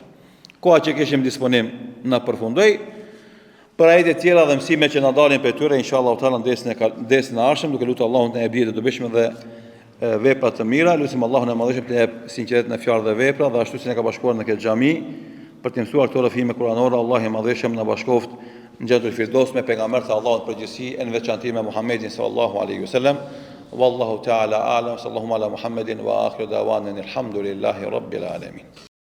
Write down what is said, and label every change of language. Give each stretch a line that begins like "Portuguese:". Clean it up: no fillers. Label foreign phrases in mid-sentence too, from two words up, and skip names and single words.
Albanian: Koha që kishim disponim na përfundoi. Për ajete tjera dhe mësime që na dalin për tyre,
Arabic: إن شاء الله تعالى
Albanian: ndesën e ardhshëm, duke lutur Allahun të na jap të dobishme dhe vepra të mira, lutim Allahun e Madhëshëm të jap sinqeritet në fjalë dhe vepra, dhe ashtu si ne ka bashkuar në këtë xhami për të mësuar këto rrëfime kuranore. Allahu i Madhëshëm na bashkoft në Xhennetul Firdaus me pejgambert e Allahut përgjithësi, në veçantë me Muhammedin
Arabic: صلى الله عليه وسلم. والله تعالى أعلم، صلى الله على محمد وآخر دعوانا الحمد لله رب العالمين.